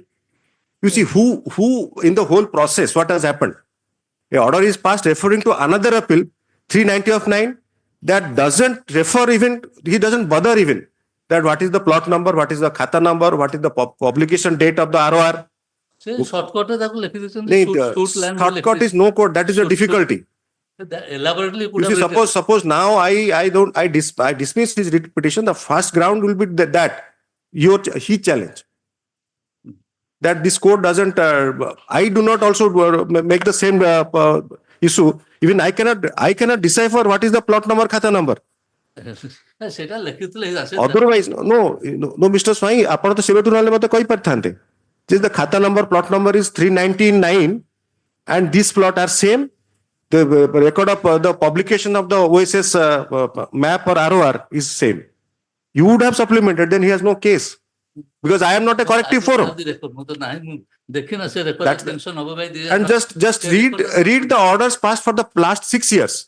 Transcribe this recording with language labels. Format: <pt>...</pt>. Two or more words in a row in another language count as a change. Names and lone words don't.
<en>You see, who in the whole process, what has happened? A order is passed referring to another appeal, 390 of 9, that doesn't refer even, he doesn't bother even that what is the plot number, what is the khata number, what is the publication date of the ROR.</en> <or>ସେ shortcut ରେ ତାକୁ ଲେଖି ଦେଇଛନ୍ତି</or> <en>No, suit land shortcut is no code. That is the difficulty. elaborately You see, suppose now I dismiss his writ petition. The first ground will be that he challenge that this court doesn't. I do not also make the same issue. Even I cannot decipher what is the plot number, khata number.</en> <or>ସେଟା ଲେଖିଥିଲେ</or> <en>Otherwise, no, Mr. Swai,</en> <or>ଆପଣ ତ ସେବେଠୁ ନହେଲେ ମୋତେ କହିପାରିଥାନ୍ତେ ଯେ</or> <en>the khata number, plot number is 399 and this plot are same. The record of the publication of the OSS map or ROR is same. You would have supplemented, then he has no case. Because I am not a corrective forum. And just read the orders passed for the last 6 years.</en>